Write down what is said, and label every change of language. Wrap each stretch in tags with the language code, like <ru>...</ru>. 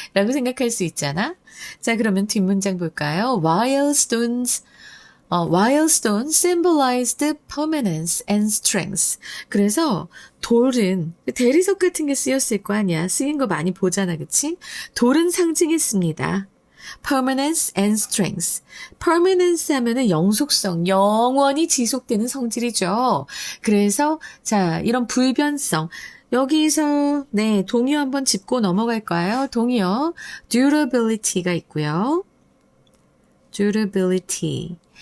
<ko>라고 생각할 수 있잖아. 자, 그러면 뒷문장 볼까요?</ko> <en>While stones symbolized permanence and strength.</en> <ko>그래서 돌은, 대리석 같은 게 쓰였을 거 아니야. 쓰인 거 많이 보잖아, 그치? 돌은 상징했습니다.</ko> <en>permanence and strength.</en> <ko>permanence 하면은 영속성, 영원히 지속되는 성질이죠. 그래서 자, 이런 불변성. 여기서 동의어 한번 짚고 넘어갈까요? 동의어 durability가 있고요. durability.</ko>